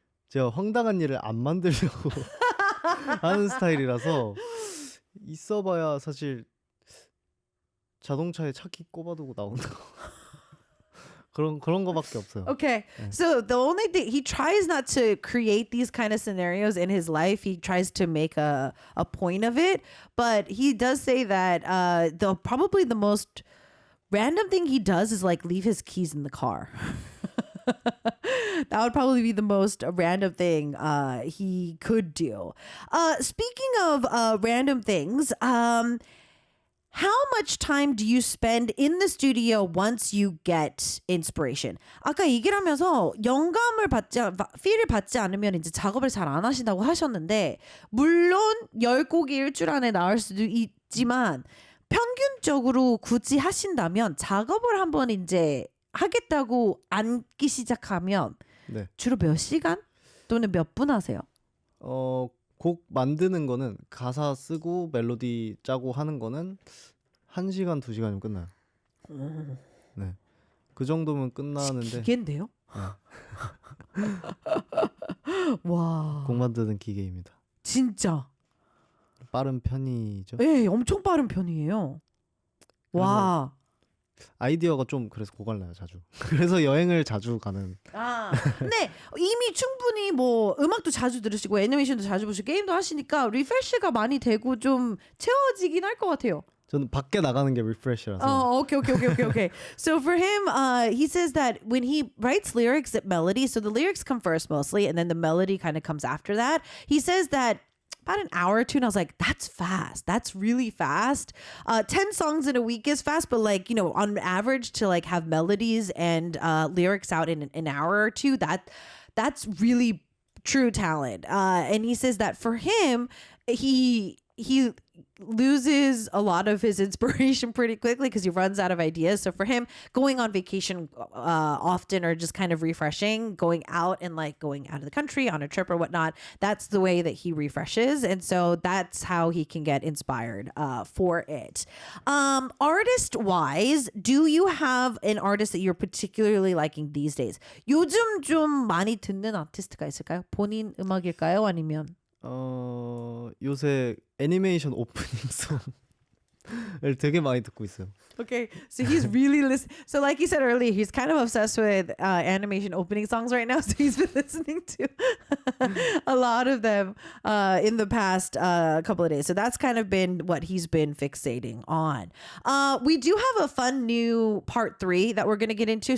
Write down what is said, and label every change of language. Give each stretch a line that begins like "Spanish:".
Korean: 제가 황당한 일을 안 만들려고 하는 스타일이라서 있어봐야 사실 자동차에 차키 꼽아두고 나오는 거 그런 거밖에 없어요.
English: Okay. So the only thing he tries not to create these kind of scenarios in his life. He tries to make a point of it, but he does say that probably the most random thing he does is like leave his keys in the car. That would probably be the most random thing he could do. Speaking of random things, how much time do you spend in the studio once you get inspiration?
Korean: 아까 얘기를 하면서 영감을 필을 받지 않으면 이제 작업을 잘 안 하신다고 하셨는데, 물론 10곡이 일주일 안에 나올 수도 있지만 평균적으로 굳이 하신다면 작업을 한번 이제 하겠다고 앉기 시작하면 네. 주로 몇 시간 또는 몇 분 하세요? 곡 만드는 거는 가사 쓰고 멜로디 짜고 하는 거는 1시간, 2시간이면 끝나요. 네. 그 정도면 끝나는데 기계인데요? 와. 곡 만드는 기계입니다. 진짜. 빠른 편이죠. 네, 엄청 빠른 편이에요. 와. 아이디어가 좀 그래서 고갈나요, 자주. 그래서 여행을 자주 가는. 근데 이미 충분히 뭐 음악도 자주 들으시고 애니메이션도 자주 보시고 게임도 하시니까 리프레시가 많이 되고 좀 채워지긴 할 것 같아요. 저는 밖에 나가는 게 리프레시라서.
English: Okay. So for him, he says that when he writes lyrics, melody, so the lyrics come first mostly, and then the melody kind of comes after that. He says that about an hour or two, and I was like, that's fast. That's really fast. 10 songs in a week is fast, but like, you know, on average to like have melodies and lyrics out in an hour or two, that's really true talent. And he says that for him, he loses a lot of his inspiration pretty quickly because he runs out of ideas. So for him, going on vacation often or just kind of refreshing, going out and like going out of the country on a trip or whatnot, that's the way that he refreshes. And so that's how he can get inspired for it. Artist wise, do you have an artist that you're particularly liking these days?
Korean: 요즘 좀 많이 듣는 아티스트가 있을까요? 본인 음악일까요? 아니면? 요새 애니메이션 오프닝송을 되게 많이 듣고 있어요.
English: Okay, so he's really So like you said earlier, he's kind of obsessed with animation opening songs right now. So he's been listening to a lot of them in the past couple of days. So that's kind of been what he's been fixating on. We do have a fun new part 3 that we're going to get into.